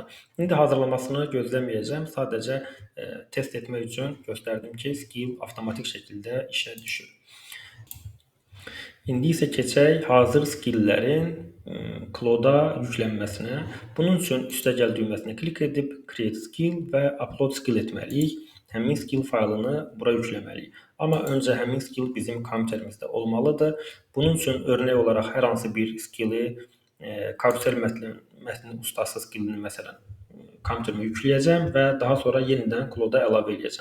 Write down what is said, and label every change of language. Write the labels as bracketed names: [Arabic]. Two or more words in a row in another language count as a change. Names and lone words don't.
[Azerbaijani] İndi hazırlamasını gözləməyəcəm. Sadəcə test etmək üçün göstərdim ki, skill avtomatik şəkildə işə düşür. İndi isə keçək hazır skilllərin Claude-a yüklənməsinə. Bunun üçün üstəgəl düyməsinə klik edib [English] create skill [Azerbaijani] və [English] upload skill [Azerbaijani] etməliyik. Həmin skill faylını bura yükləməliyik. Amma öncə həmin skill bizim kompüterimizdə olmalıdır. Bunun üçün örnək olaraq hər hansı bir skilli, karusel mətni ustası skillini məsələn kompüterimə yükləyəcəm və daha sonra yenidən Claude-a əlavə edəcəm.